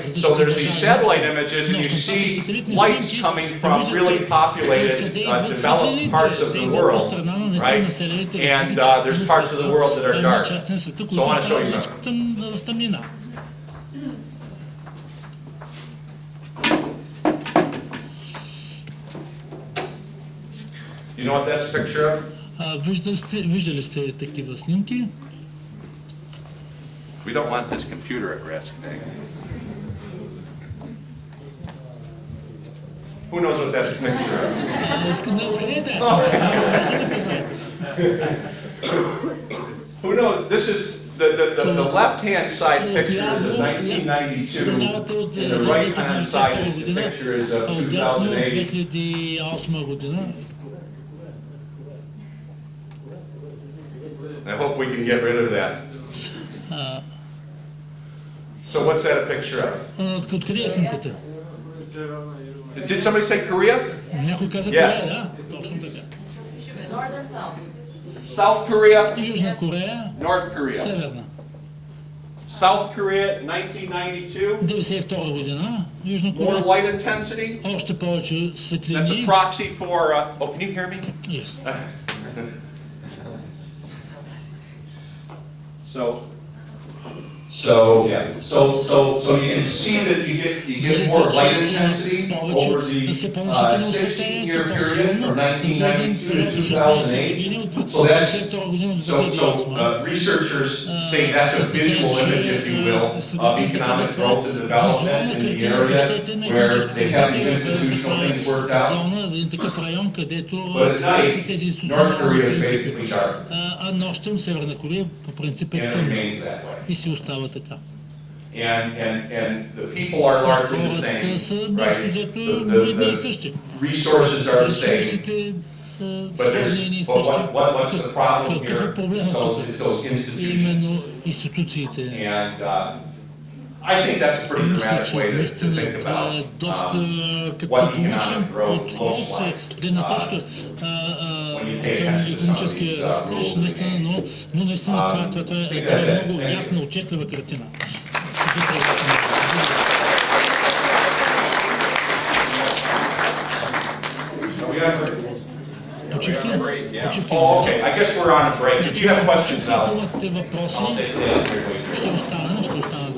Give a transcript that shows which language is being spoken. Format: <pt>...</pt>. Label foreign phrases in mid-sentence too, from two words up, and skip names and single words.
<en>So there's these satellite images, and you see lights coming from really populated, developed parts of the world, right? And there's parts of the world that are dark. So I want to show you something. You know what that's a picture of?</en> <bg>Виждали сте такива снимки?</bg> <en>We don't want this computer at risk. Who knows what that's a picture of? Who knows? the left-hand side picture is of 1992, and the right-hand side picture is of 2008. I hope we can get rid of that. So what's that a picture of?</en> <bg>Откъде е снимката?</bg> <en>Did somebody say Korea?</en> <bg>Някой каза Корея, да, точно така.</bg> <en>South Korea,</en> <bg>Южна Корея,</bg> <en>North Korea.</en> <bg>Северна.</bg> <en>South Korea, 1992.</en> <bg>92 година, Южна</bg> <en>More</en> <bg>Корея,</bg> <en>light intensity.</en> <bg>още повече</bg> <en>That's a</en> <bg>светлини.</bg> <en>proxy for. Oh, can you hear me? Yes. So you can see that you get more light intensity over the 16-year period from 1992 to 2008. So researchers say that's a visual image, if you will, of economic growth and development in the area where they have these institutional things worked out. But at night, North Korea is basically dark.</en> <bg>А нощем Северна Корея по принцип е тъмна и си остава така.</bg> <en>And the people are largely the same, right? The resources are the same. But what's the problem here? It's those institutions. And I think that's a pretty dramatic way to think about what economic growth looks like. When you pay attention to some of these rules and games.</en> <bg>Но наистина това е много ясна, отчетлива картина. Почивки?</bg> <en>Oh, okay. I guess we're on a break. If you have questions, I'll</en> <bg>Ще остана.</bg>